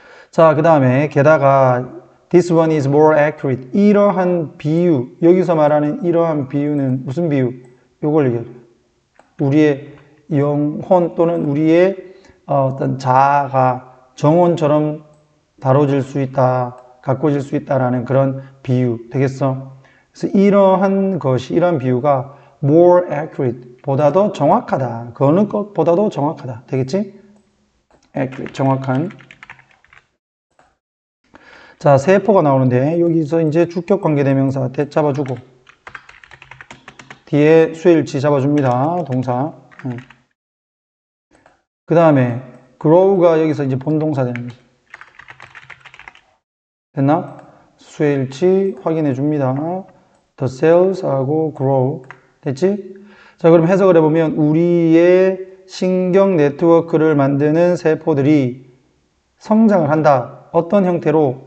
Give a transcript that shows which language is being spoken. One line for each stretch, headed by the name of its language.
Korean: 자, 그 다음에 게다가
English: this one is more accurate.
Korean: 이러한 비유, 여기서 말하는 이러한 비유는 무슨 비유? 요걸 얘기해. 우리의 영혼 또는 우리의 어떤 자아가 정원처럼 다뤄질 수 있다, 가꿔질 수 있다라는 그런 비유 되겠어? 그래서 이러한 비유가
English: more accurate,
Korean: 보다 더 정확하다. 그 어느 것보다도 정확하다. 되겠지? accurate, 정확한. 자, 세포가 나오는데 여기서 이제 주격 관계대명사 대 잡아주고 뒤에 수일치 잡아줍니다. 동사. 그 다음에 grow가 여기서 이제 본동사 되는 거죠. 됐나? 수일치 확인해 줍니다.
English: The cells
Korean: 하고 grow. 됐지? 자, 그럼 해석을 해보면 우리의 신경 네트워크를 만드는 세포들이 성장을 한다. 어떤 형태로?